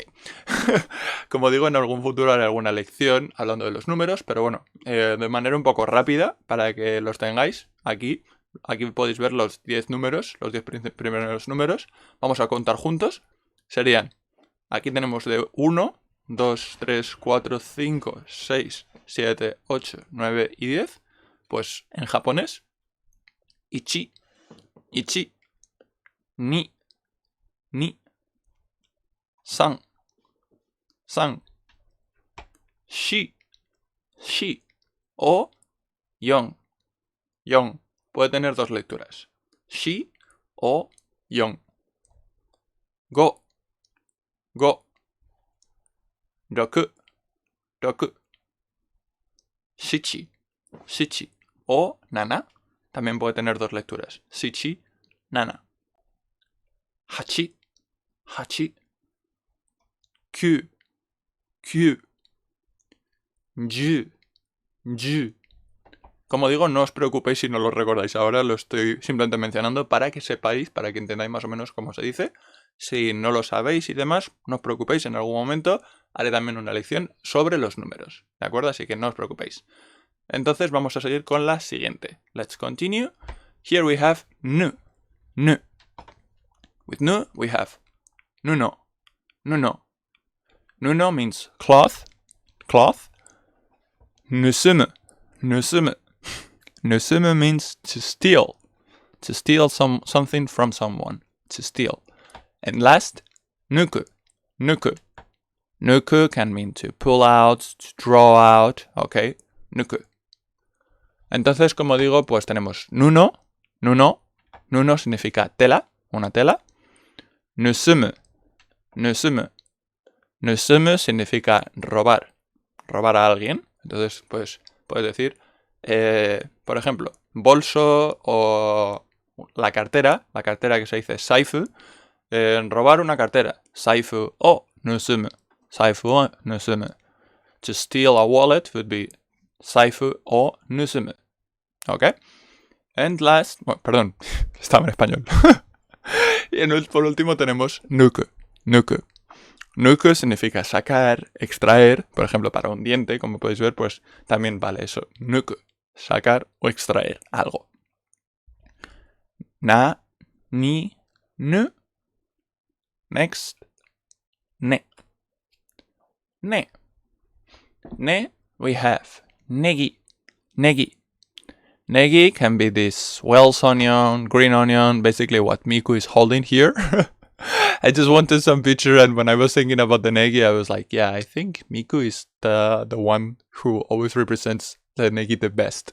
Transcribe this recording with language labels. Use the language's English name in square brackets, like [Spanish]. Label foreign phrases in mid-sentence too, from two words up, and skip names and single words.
[Spanish] Como digo, en algún futuro haré alguna lección hablando de los números, pero bueno, de manera un poco rápida para que los tengáis aquí. Aquí podéis ver los 10 números, los 10 primeros números. Vamos a contar juntos. Serían, aquí tenemos de 1, 2, 3, 4, 5, 6, 7, 8, 9 y 10. Pues en japonés, [Japanese] いち、に、さん、し, [Spanish] o yon. Puede tener 2 lecturas. [Japanese] し o よん. ご。ろく. しち o なな. [Spanish] También puede tener 2 lecturas. [Japanese] しち、なな。はち. きゅう。じゅう. [Spanish] Como digo, no os preocupéis si no lo recordáis. Ahora lo estoy simplemente mencionando para que sepáis, para que entendáis más o menos cómo se dice. Si no lo sabéis y demás, no os preocupéis. En algún momento haré también una lección sobre los números. ¿De acuerdo? Así que no os preocupéis. Entonces vamos a seguir con la siguiente. [English] Let's continue. Here we have nu. With nu, we have nuno. Nuno means cloth. Nusumu. Nusumu means to steal. To steal something from someone. To steal. And last, nuku. Nuku can mean to pull out, to draw out. Okay, nuku. [Spanish] Entonces, como digo, pues tenemos nuno. Nuno significa tela, una tela. Nusumu significa robar a alguien. Entonces, pues puedes decir, por ejemplo, bolso o la cartera que se dice saifu, robar una cartera, [Japanese] さいふ を ぬすむ. [English] To steal a wallet would be [Japanese] さいふ を ぬすむ. [English] Okay? And last, [Spanish] bueno, perdón, estaba en español. Y por último tenemos nuku. Nuku significa sacar, extraer. Por ejemplo, para un diente, como podéis ver, pues también vale eso. Nuku, sacar o extraer algo. [Japanese] な、に、ぬ. [English] Next, ne. Ne, we have negi. Negi can be this Welsh onion, green onion, basically what Miku is holding here. I just wanted some picture, and when I was thinking about the negi, I was like, yeah, I think Miku is the one who always represents the negi the best.